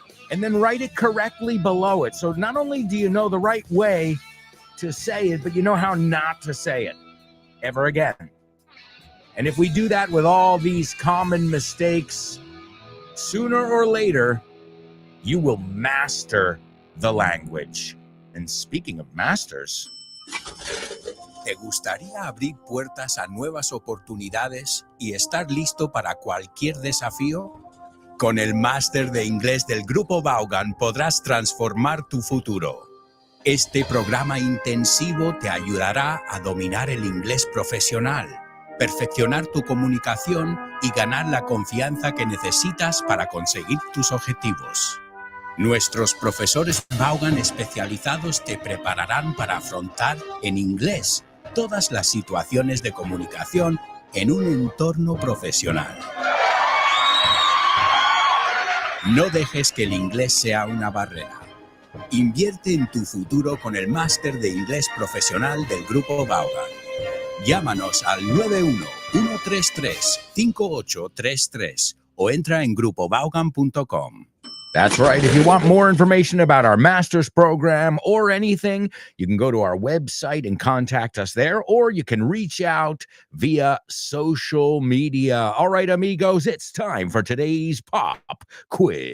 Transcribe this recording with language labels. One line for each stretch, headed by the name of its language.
English: And then write it correctly below it. So not only do you know the right way to say it, but you know how not to say it ever again. And if we do that with all these common mistakes, sooner or later, you will master the language. And speaking of masters,
Spanish: ¿Te gustaría abrir puertas a nuevas oportunidades y estar listo para cualquier desafío? Con el máster de inglés del Grupo Vaughan podrás transformar tu futuro. Este programa intensivo te ayudará a dominar el inglés profesional, perfeccionar tu comunicación y ganar la confianza que necesitas para conseguir tus objetivos. Nuestros profesores Vaughan especializados te prepararán para afrontar en inglés todas las situaciones de comunicación en un entorno profesional. No dejes que el inglés sea una barrera. Invierte en tu futuro con el máster de inglés profesional del Grupo Vaughan. Llámanos al 91-133-5833 o entra en grupovaughan.com.
English: that's right. If you want more information about our master's program or anything, you can go to our website and contact us there, or you can reach out via social media. All right, amigos, it's time for today's pop quiz.